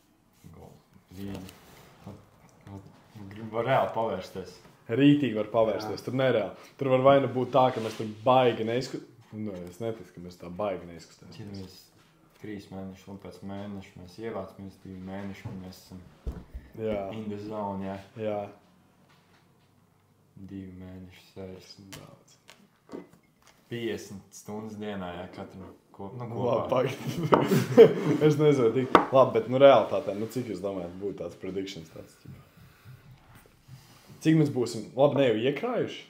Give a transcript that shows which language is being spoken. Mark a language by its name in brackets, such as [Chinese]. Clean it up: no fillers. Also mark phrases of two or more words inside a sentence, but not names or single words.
[Latvian] Var reāli pavērsties. Rītīgi var pavērsties. Tur nereāli. Tur var vai nu būt tā, ka mēs tur baigi neizskatāmies. Nu, es neticu, ka mēs tā baigi neizskatāmies. 3 mēneši, un pēc mēneša mēs ievācamies 2 mēneši, un mēs esam [English] in the zone, [Latvian] Jā. 2 mēneši, 60 daudz. 50 stundas dienā, katru kopā. Labi, es nezinu, tik. Labi, bet realitātē, cik jūs domājat, būtu tāds predictions tāds? Cik mēs būsim, labi, ne jau iekrājuši?